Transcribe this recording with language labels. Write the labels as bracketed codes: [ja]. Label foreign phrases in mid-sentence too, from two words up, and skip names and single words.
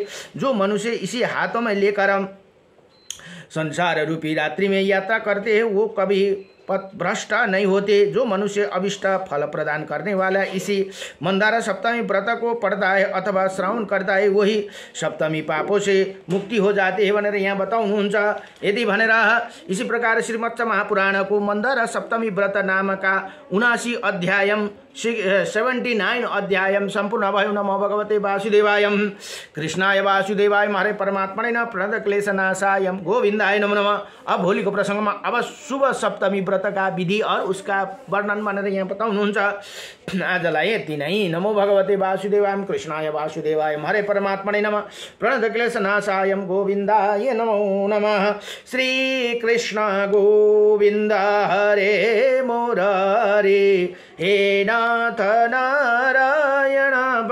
[hi] जो मनुष्य इसी हाथों में लेकर संसार रूपी रात्रि में यात्रा करते हैं वो कभी भ्रष्ट नहीं होते। जो मनुष्य अभिष्ट फल प्रदान करने वाला इसी मंदार सप्तमी व्रत को पढ़ता है अथवा श्रवण करता है वही सप्तमी पापों से मुक्ति हो जाते हैं [ne] भनेर यहाँ बताउनुहुन्छ। [hi] यदि भनेर इसी प्रकार श्रीमद् महापुराण को मंदार सप्तमी व्रत नाम का 79 अध्याय 79 अध्याय संपूर्ण भयो। [sa] नमो भगवते वासुदेवाय कृष्णाय वासुदेवाय हरे परमात्मने न प्रणत क्लेशनाशाय गोविंदाय नमो नमः। [hi] अब होली को प्रसंग में अब शुभ सप्तमी व्रत का विधि और उसका वर्णन [ne] भनेर यहाँ बताउनुहुन्छ। आजलाई यति नै। [sa] नमो भगवते वासुदेवाय कृष्णाय वासुदेवाय हरे परमात्मने नमः प्रणत क्लेशनाशाय गोविंदाय नमो नमः। श्री कृष्ण गोविंद हरे मुरारे हे नाथ नारायण वासुदेवं।